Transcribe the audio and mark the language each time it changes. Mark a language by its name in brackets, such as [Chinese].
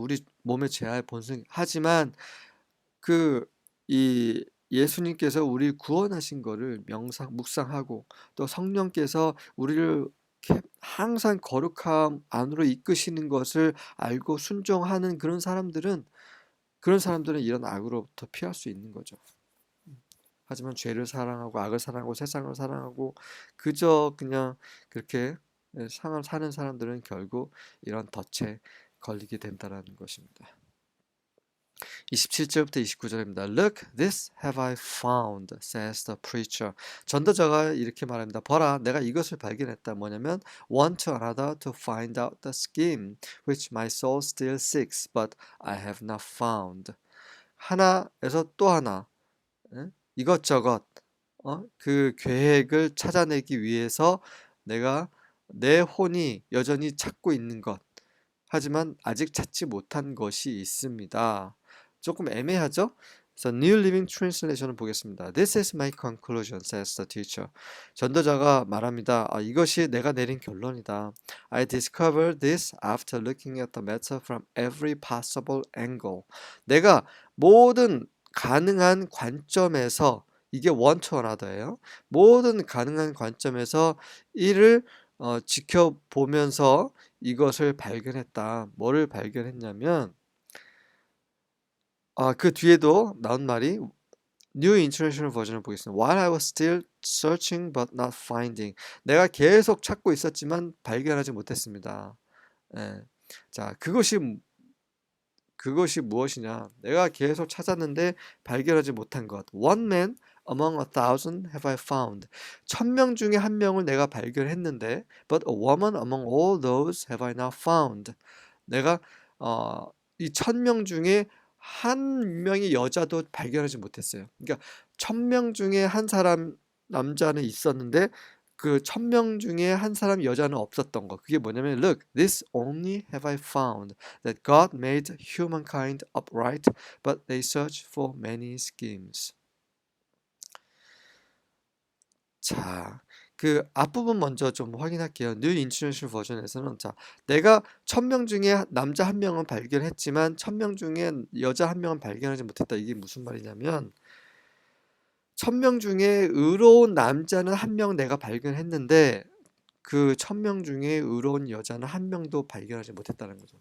[Korean] 우리 몸의 죄할 본성. 하지만 그 이 예수님께서 우리를 구원하신 거를 묵상하고, 또 성령께서 우리를 항상 거룩함 안으로 이끄시는 것을 알고 순종하는 그런 사람들은 이런 악으로부터 피할 수 있는 거죠. 하지만 죄를 사랑하고 악을 사랑하고 세상을 사랑하고 그저 그냥 그렇게 상을 사는 사람들은 결국 이런 덫에 걸리게 된다라는 것입니다. 27절부터 29절입니다. [English] Look, this have I found, says the preacher. [Korean] 전도자가 이렇게 말합니다. 보라, 내가 이것을 발견했다. 뭐냐면 [English] one to another to find out the scheme which my soul still seeks, but I have not found. [Korean] 하나에서 또 하나, 이것저것 그 계획을 찾아내기 위해서 내가 내 혼이 여전히 찾고 있는 것, 하지만 아직 찾지 못한 것이 있습니다. 조금 애매하죠? 그래서 New Living Translation을 보겠습니다. [English] This is my conclusion, says the teacher. [Korean] 전도자가 말합니다. 이것이 내가 내린 결론이다. [English] I discovered this after looking at the matter from every possible angle. [Korean] 내가 모든 가능한 관점에서, 이게 [English] one to another [Korean] 예요. 모든 가능한 관점에서 이를 지켜보면서 이것을 발견했다. 뭐를 발견했냐면, 그 뒤에도 나온 말이 New International Version을 보겠습니다. [English] While I was still searching but not finding. [Korean] 내가 계속 찾고 있었지만 발견하지 못했습니다. 예. 자, 그것이 무엇이냐? 내가 계속 찾았는데 발견하지 못한 것. [English] One man among 1,000 have I found. [Korean] 1,000명 중에 한 명을 내가 발견했는데, [English] but a woman among all those have I not found. [Korean] 내가 이 1,000명 중에 한 명의 여자도 발견하지 못했어요. 그러니까 1,000명 중에 한 사람 남자는 있었는데 그 1,000명 중에 한 사람 여자는 없었던 거. 그게 뭐냐면 [English] Look, this only have I found that God made humankind upright, but they search for many schemes. [Korean] 자, 그 앞부분 먼저 좀 확인할게요. New International Version에서는 내가 1,000명 중에 남자 한 명은 발견했지만 1,000명 중에 여자 한 명은 발견하지 못했다. 이게 무슨 말이냐면 1,000명 중에 의로운 남자는 한 명 내가 발견했는데 그 1,000명 중에 의로운 여자는 한 명도 발견하지 못했다는 거죠.